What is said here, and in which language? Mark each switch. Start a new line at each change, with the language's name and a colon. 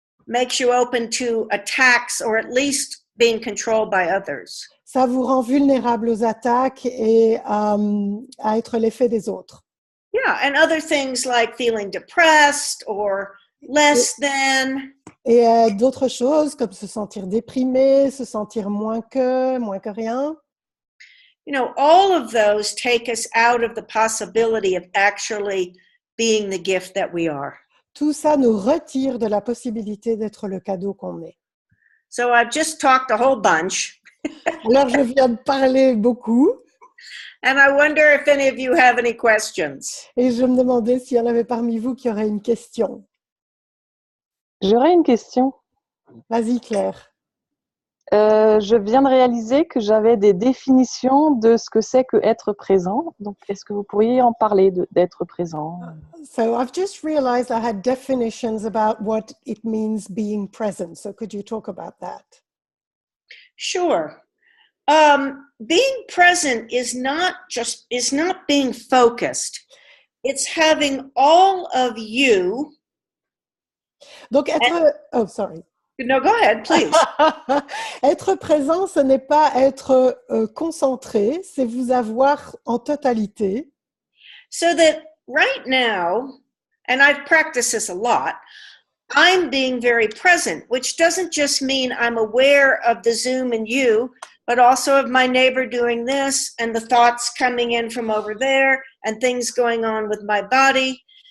English: Makes you open to attacks or at least being controlled by others.
French: Ça vous rend vulnérable aux attaques et à être l'effet des autres.
English: Yeah, and other things like feeling depressed or less than.
French: Et d'autres choses comme se sentir déprimé, se sentir moins que rien.
English: You know, all of those take us out of the possibility of actually being the gift that we are.
French: Tout ça nous retire de la possibilité d'être le cadeau qu'on est.
English: So I've just talked a whole bunch.
French: Alors, je viens de parler beaucoup
English: And I wonder if any of you have any questions.
French: et je me demandais s'il y en avait parmi vous qui auraient une question. J'aurais une question. Vas-y, Claire. Je viens de réaliser que j'avais des définitions de ce que c'est que être présent. Donc, est-ce que vous pourriez en parler d'être présent?
English: So I've just realized I had definitions about what it means being present. So could you talk about that? Sure. Being present is not being focused. It's having all of you. Donc, oh, sorry. No, go ahead, please.
French: Être présent, ce n'est pas être concentré, c'est vous avoir en totalité.
English: So that right now, and I've practiced this a lot, I'm being very present, which doesn't just mean I'm aware of the Zoom and you, but also of my neighbor doing this and the thoughts coming in from over there and things going on with my body.